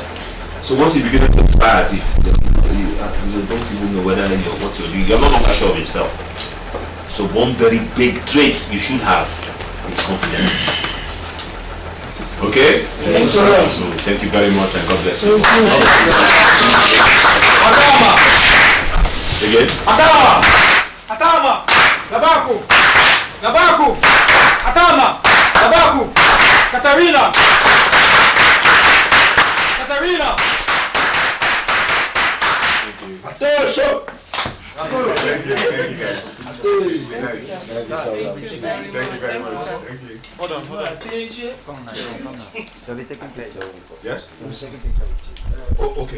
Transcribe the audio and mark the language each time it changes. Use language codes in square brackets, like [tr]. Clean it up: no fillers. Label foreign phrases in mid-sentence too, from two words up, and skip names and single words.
[en] So once you begin to inspire at it, you don't even know whether what you're doing. You're no longer sure of yourself. So one very big trait you should have is confidence. Okay? Yes. So thank you very much and God bless you. Atama! Again? Atama! Atama! Labaku! Labaku! Atama! Labaku! Kasarina! Kasarina! Attention! Thank you guys. Thank you very much. Thank you. Hold on. Yes? Oh, okay.